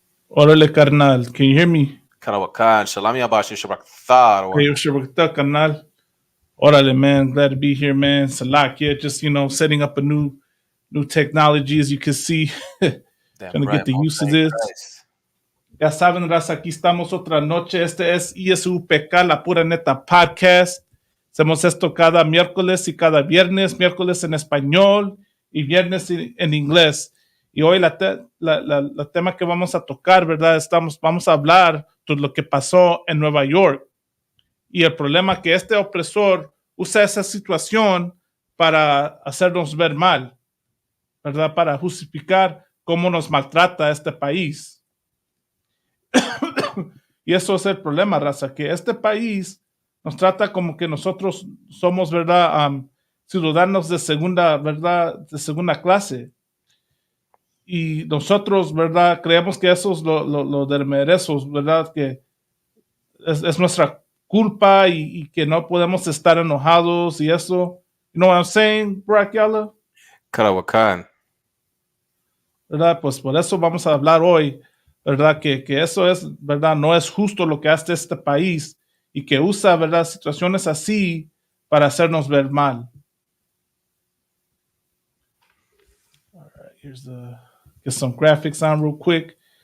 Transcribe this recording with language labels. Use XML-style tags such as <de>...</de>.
<es>Órale, carnal.</es> <en>Can you hear me? Karawakan, Shalom Yabashi Shabakthar. Hey, Shabakta, carnal. Órale, man. Glad to be here, man. Salakia, just, setting up a new technology, as you can see. Trying to get the use of this.</en> <es>Ya saben, raza, aquí estamos otra noche. Este es ISUPK, la Pura Neta Podcast. Hacemos esto cada miércoles y cada viernes, miércoles en español y viernes en inglés. Y hoy la tema que vamos a tocar, ¿verdad? Vamos a hablar de lo que pasó en Nueva York y el problema que este opresor usa esa situación para hacernos ver mal, ¿verdad? Para justificar cómo nos maltrata este país. Y eso es el problema, raza, que este país nos trata como que nosotros somos, ¿verdad? Ciudadanos de segunda, ¿verdad? De segunda clase. Y nosotros, ¿verdad? Creemos que eso es lo de meresos, ¿verdad? Que es nuestra culpa y que no podemos estar enojados y eso.</es> <en>You know what I'm saying, Brakyala? Karawakan.</en> <es>¿Verdad? Pues por eso vamos a hablar hoy, ¿verdad? Que eso es, ¿verdad? No es justo lo que hace este país y que usa, ¿verdad? Situaciones así para hacernos ver mal.</es> <en>All right, get some graphics on real quick.</en>